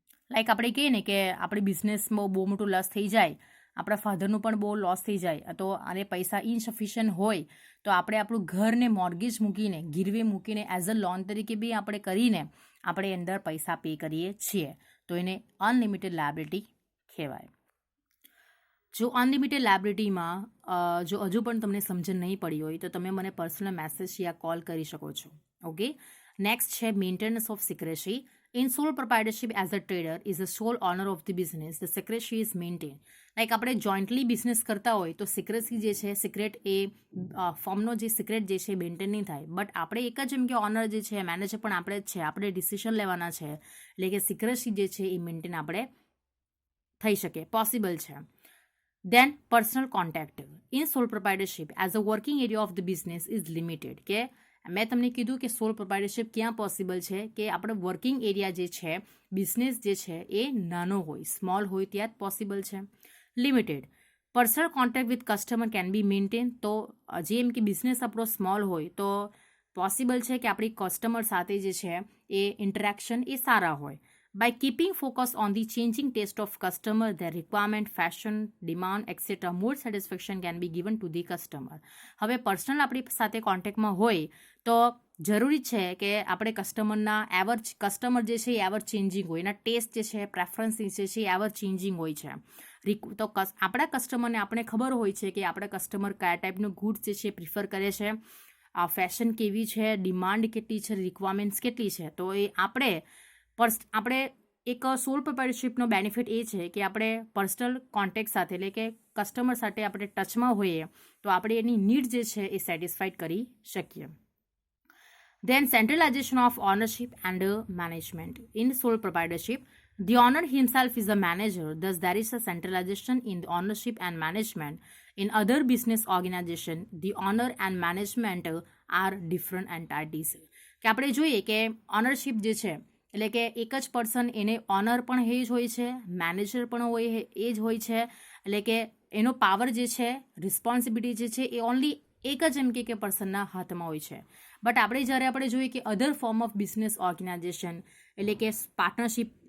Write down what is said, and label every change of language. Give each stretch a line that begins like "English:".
Gujarati: Like આપણે કહીએ ને કે આપણી બિઝનેસમાં બહુ મોટું લોસ થઈ જાય, આપણા ફાધરનું પણ બહુ લોસ થઈ જાય, તો અને પૈસા ઇનસફિશિયન્ટ હોય તો આપણે આપણું ઘરને મોર્ગેજ મૂકીને, ગીરવે મૂકીને એઝ અ લોન તરીકે બી આપણે કરીને આપણે અંદર પૈસા પે કરીએ છીએ, તો એને અનલિમિટેડ લાયબિલિટી કહેવાય. જો અનલિમિટેડ લાયબિલિટીમાં જો હજુ પણ તમને સમજણ નહીં પડી હોય તો તમે મને પર્સનલ મેસેજ યા કોલ કરી શકો છો. ઓકે. નેક્સ્ટ છે maintenance of secrecy.
English: In sole proprietorship as a trader is the sole owner of the business. The secrecy is maintained.
Gujarati: Like આપણે જોઈન્ટલી બિઝનેસ કરતા હોય તો સિક્રેસી જે છે, સિક્રેટ એ ફોર્મનો જે સિક્રેટ જે છે મેન્ટેન નહીં થાય, બટ આપણે એક જ એમ કે ઓનર જે છે, મેનેજર પણ આપણે જ છે, આપણે ડિસિઝન લેવાના છે, એટલે કે સિક્રેસી જે છે એ મેન્ટેન આપણે થઈ શકે, પોસિબલ છે.
English: Then personal contact. In sole proprietorship as a working area of the business is limited.
Gujarati: કે મેં તમને કીધું કે સોલ પ્રોપ્રાઇટરશિપ ક્યાં પોસિબલ છે કે આપણે વર્કિંગ એરિયા જે છે, બિઝનેસ જે છે એ નાનો હોય, સ્મોલ હોય ત્યાં જ પોસિબલ છે. Limited.
English: Personal contact with customer can be maintain.
Gujarati: તો જેમ કે બિઝનેસ આપણો સ્મોલ હોય તો પોસિબલ છે કે આપણી કસ્ટમર સાથે જે છે એ ઇન્ટરેક્શન એ સારા હોય.
English: By keeping focus on the changing taste of customer, their requirement, fashion, demand, etc., more satisfaction can be given to the customer.
Gujarati: હવે પર્સનલ આપણી સાથે કોન્ટેક્ટમાં હોય તો જરૂરી છે કે આપણે કસ્ટમર જે છે એ એવર ચેન્જિંગ હોય, એના ટેસ્ટ જે છે, પ્રેફરન્સ જે છે એ એવર ચેન્જિંગ હોય છે. તો આપણા કસ્ટમરને આપણે ખબર હોય છે કે આપણા કસ્ટમર કયા ટાઈપનું ગુડ્સ જે છે પ્રિફર કરે છે, આ ફેશન કેવી છે, ડિમાન્ડ કેટલી છે, રિક્વાયરમેન્ટ્સ કેટલી છે. તો એ આપણે એક સોલ પ્રોપ્રાઇટરશિપનો બેનિફિટ એ છે કે આપણે પર્સનલ કોન્ટેક્ટ સાથે એટલે કે કસ્ટમર સાથે આપણે ટચમાં હોઈએ તો આપણે એની નીડ જે છે એ સેટિસ્ફાઈડ કરી શકીએ.
English: Then centralization of ownership and management. In sole proprietorship, the owner himself is a manager, thus there is a centralization in the ownership and management. In other business organization, the owner and management are different entities.
Gujarati: કે આપણે જોઈએ કે ownership જે છે એટલે કે એક જ પર્સન, એને ઓનર પણ એ જ હોય છે, મેનેજર પણ હોય એ જ હોય છે, એટલે કે એનો પાવર જે છે, રિસ્પોન્સિબિલિટી જે છે એ ઓનલી એક જ એમ કે પર્સનના હાથમાં હોય છે. બટ આપણે જ્યારે જોઈએ કે અધર ફોર્મ ઓફ બિઝનેસ ઓર્ગેનાઇઝેશન એટલે કે પાર્ટનરશિપ